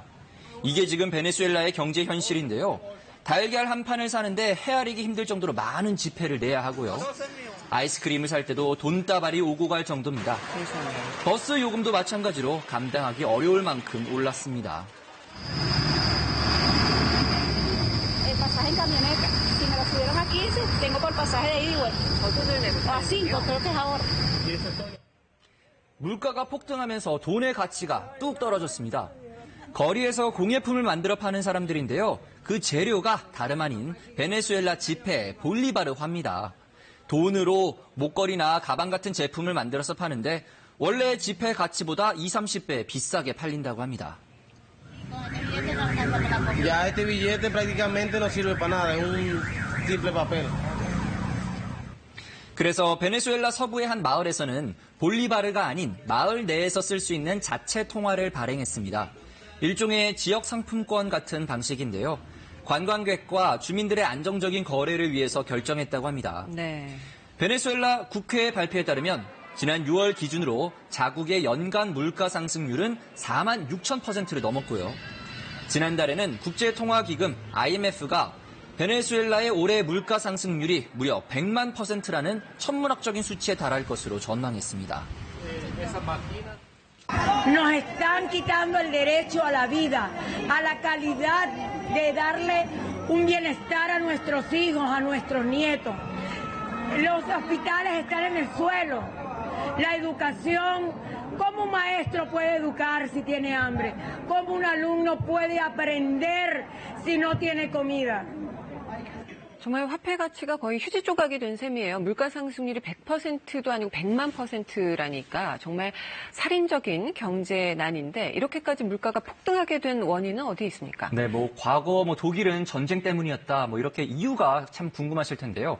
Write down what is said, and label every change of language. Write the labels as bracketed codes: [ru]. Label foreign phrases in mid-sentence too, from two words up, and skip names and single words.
[ko] 이게 지금 베네수엘라의 경제 현실인데요. 달걀 한 판을 사는데 헤아리기 힘들 정도로 많은 지폐를 내야 하고요. 아이스크림을 살 때도 돈다발이 오고 갈 정도입니다. 버스 요금도 마찬가지로 감당하기 어려울 만큼 올랐습니다. [es] pasaje en camioneta. Si me lo subieron a 15, tengo por pasaje de ida y vuelta. [ko] 더 돈을 내고 [es] A 5, creo que es ahora. [ko] 물가가 폭등하면서 돈의 가치가 뚝 떨어졌습니다. 거리에서 공예품을 만들어 파는 사람들인데요. 그 재료가 다름 아닌 베네수엘라 지폐 볼리바르화입니다. 돈으로 목걸이나 가방 같은 제품을 만들어서 파는데 원래 지폐 가치보다 20-30배 비싸게 팔린다고 합니다. [es] Ya este billete prácticamente no sirve para nada, es un simple papel. [ko] 그래서 베네수엘라 서부의 한 마을에서는 볼리바르가 아닌 마을 내에서 쓸 수 있는 자체 통화를 발행했습니다. 일종의 지역 상품권 같은 방식인데요. 관광객과 주민들의 안정적인 거래를 위해서 결정했다고 합니다. 네. 베네수엘라 국회의 발표에 따르면 지난 6월 기준으로 자국의 연간 물가 상승률은 46,000%를 넘었고요. 지난달에는 국제통화기금 IMF가 베네수엘라의 올해 물가 상승률이 무려 100만 %라는 천문학적인 수치에 달할 것으로 전망했습니다. [es] Nos están quitando el derecho a la vida, a la calidad de darle un bienestar a nuestros hijos, a nuestros nietos. Los hospitales están en el suelo. La educación, ¿cómo un maestro puede educar si tiene hambre? ¿Cómo un alumno puede aprender si no tiene comida? [ko] 정말 화폐 가치가 거의 휴지 조각이 된 셈이에요. 물가 상승률이 100%도 아니고 100만 %라니까 정말 살인적인 경제난인데 이렇게까지 물가가 폭등하게 된 원인은 어디에 있습니까? 네, 과거 독일은 전쟁 때문이었다. 이렇게 이유가 참 궁금하실 텐데요.